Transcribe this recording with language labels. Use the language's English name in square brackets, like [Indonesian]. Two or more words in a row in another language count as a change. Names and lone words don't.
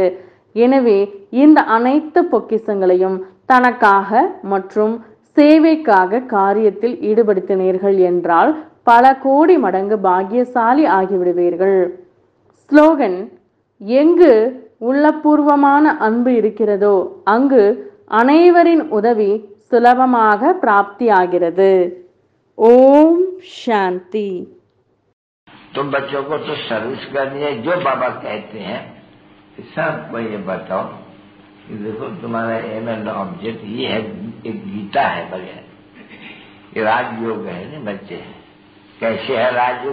[Tamil] எனவே இந்த அனைத்து பொக்கிஷங்களையும் தனக்காக மற்றும் சேவைக்காக காரியத்தில் ஈடுபடுத்தினீர்கள் என்றால் பல கோடி மடங்கு பாக்கியசாலி ஆகிவிடுவீர்கள். ஸ்லோகன்: எங்கு உள்ளபூர்வமான அன்பு இருக்கிறதோ அங்கு அனைவரின் உதவி சுலபமாக பிராப்தியாகிறது. ஓம் சாந்தி. [Hindi] तुम बच्चों को तो सर्विस करनी है, जो बाबा कहते हैं सबको ये बताओ कि देखो तुम्हारा [English] aim and object [Hindi] ये है, एक गीता है बगैर, ये राजयोग है ना बच्चे। कैसे है राजयोग?